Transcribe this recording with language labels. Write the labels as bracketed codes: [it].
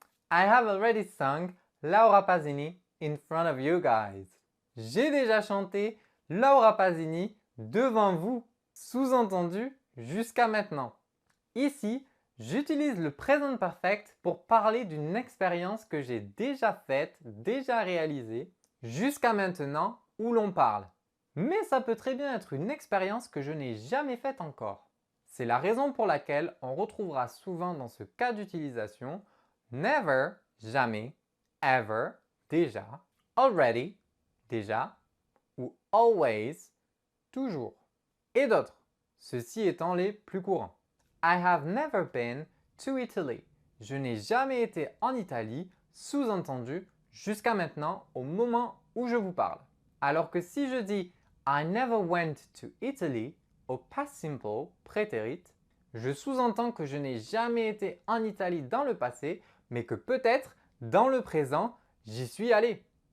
[en] I have already sung Laura Pausini in front of you guys. [fr] J'ai déjà chanté Laura Pausini devant vous, sous-entendu jusqu'à maintenant. Ici, j'utilise le present perfect pour parler d'une expérience que j'ai déjà faite, déjà réalisée, jusqu'à maintenant où l'on parle. Mais ça peut très bien être une expérience que je n'ai jamais faite encore. C'est la raison pour laquelle on retrouvera souvent dans ce cas d'utilisation never, jamais, ever, déjà, already, déjà, ou always, toujours, et d'autres, ceux-ci étant les plus courants. [en] I have never been to Italy. [fr] Je n'ai jamais été en Italie, sous-entendu jusqu'à maintenant au moment où je vous parle. Alors que si je dis [en] I never went to Italy [fr] au past simple prétérite, je sous-entends que je n'ai jamais été en Italie dans le passé, mais que peut-être dans le présent, j'y suis allé.